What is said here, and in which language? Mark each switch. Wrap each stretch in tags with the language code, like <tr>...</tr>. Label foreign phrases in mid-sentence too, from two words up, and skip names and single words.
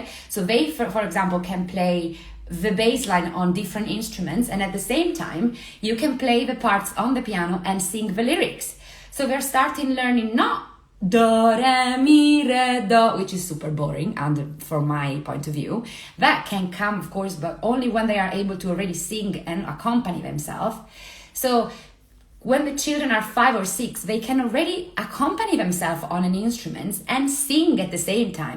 <en>So they, for example, can play the bass line on different instruments, and at the same time, you can play the parts on the piano and sing the lyrics. So they're starting learning not do, re, mi, re, do, which is super boring, and from my point of view. That can come, of course, but only when they are able to already sing and accompany themselves. So when the children are 5 or 6, they can already accompany themselves on an instrument and sing at the same time.</en>